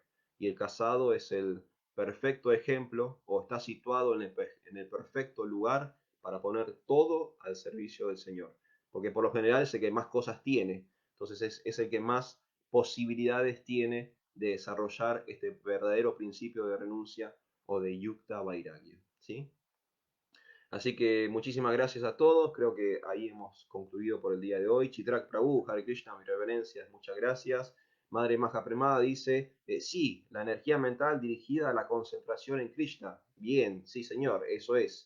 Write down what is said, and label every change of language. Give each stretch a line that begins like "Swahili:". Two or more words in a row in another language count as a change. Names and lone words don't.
Spanish: Y el casado es el perfecto ejemplo o está situado en el perfecto lugar para poner todo al servicio del Señor. Porque por lo general es el que más cosas tiene, entonces es el que más posibilidades tiene de desarrollar este verdadero principio de renuncia o de
Sanskrit: युक्त वैराग्य,
Spanish: ¿sí? Así que muchísimas gracias a todos. Creo que ahí hemos concluido por el día de hoy. Chitrak Prabhu,
Sanskrit: हरे कृष्ण,
Spanish: mis reverencias, muchas gracias. Madre Maja Premada dice, sí, la energía mental dirigida a la concentración en Krishna. Bien, sí señor, eso es.